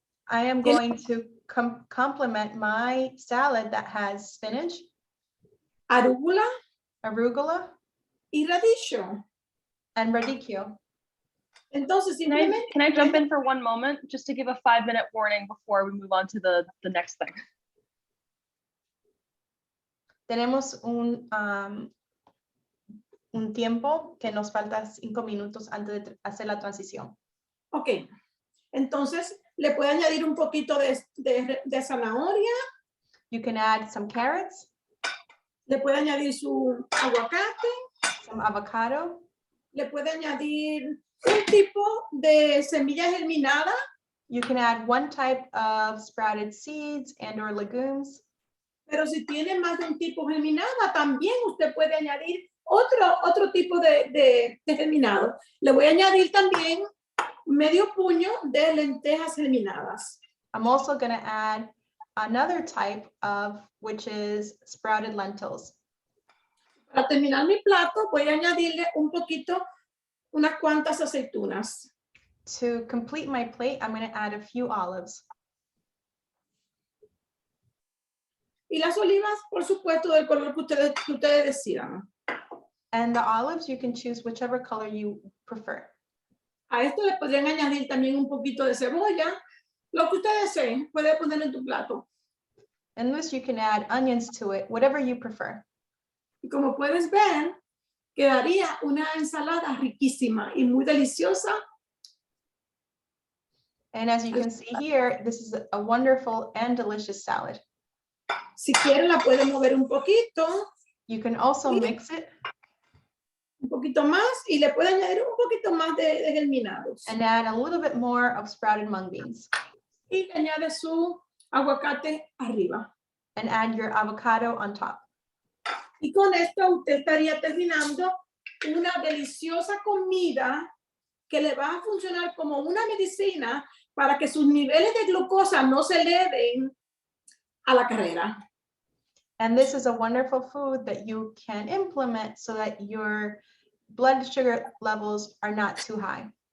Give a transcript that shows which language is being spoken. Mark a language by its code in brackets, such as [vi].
[en] I am going to complement my salad that has spinach, [es] arúgula [en] arugula, [es] y radicchio. [en] and radicchio. [es] Entonces, [en] Can I, [es] simplemente... [en] can I jump in for one moment just to give a 5-minute warning before we move on to the next thing? [es] Tenemos un tiempo que nos falta 5 minutos antes de hacer la transición. Ok, entonces le puede añadir un poquito de zanahoria. [en] You can add some carrots, [es] Le puede añadir su aguacate. [en] some avocado. [es] Le puede añadir un tipo de semilla germinada. [en] You can add one type of sprouted seeds and or legumes. [es] Pero si tiene más de un tipo germinada, también usted puede añadir otro tipo de germinado. Le voy a añadir también medio puño de lentejas germinadas. [en] I'm also going to add another type of, which is sprouted lentils. [es] Para terminar mi plato, voy a añadirle un poquito, unas cuantas aceitunas. [en] To complete my plate, I'm going to add a few olives. [es] Y las olivas, por supuesto, del color que ustedes decidan. [en] And the olives, you can choose whichever color you prefer. [es] A esto le podrían añadir también un poquito de cebolla. Lo que ustedes deseen, puede poner en tu plato. [en] And this, you can add onions to it, whatever you prefer. [es] Y como puedes ver, quedaría una ensalada riquísima y muy deliciosa. [en] And as you can see here, this is a wonderful and delicious salad. [es] Si quieren, la pueden mover un poquito. [en] You can also mix it [es] Un poquito más y le pueden añadir un poquito más de germinados. [en] and add a little bit more of sprouted mung beans. [es] Y le añade su aguacate arriba. [en] And add your avocado on top. [es] Y con esto usted estaría terminando una deliciosa comida que le va a funcionar como una medicina para que sus niveles de glucosa no se eleven a la carrera. [en] And this is a wonderful food that you can implement so that your blood sugar levels are not too high.